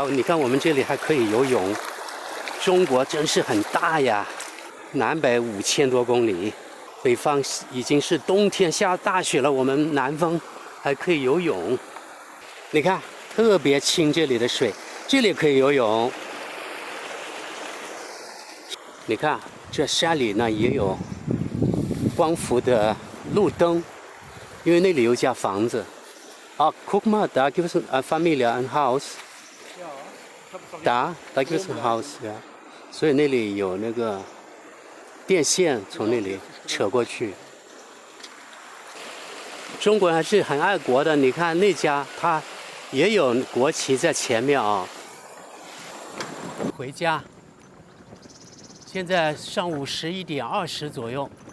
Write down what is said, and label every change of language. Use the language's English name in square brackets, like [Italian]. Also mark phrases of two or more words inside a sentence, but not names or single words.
[Chinese] 你看我们这里还可以游泳。中国真是很大呀，南北5000多公里，北方已经是冬天下大雪了，我们南方还可以游泳。你看，特别清这里的水，这里可以游泳。你看，这山里呢也有光伏的路灯，因为那里有家房子。 [German] Kukma, da gibt es eine Familie, ein Haus. Da gibt es ein Haus, ja. [Chinese] 所以那里有那个电线从那里扯过去。中国人还是很爱国的，你看那家他也有国旗在前面啊。回家，现在上午11点20左右。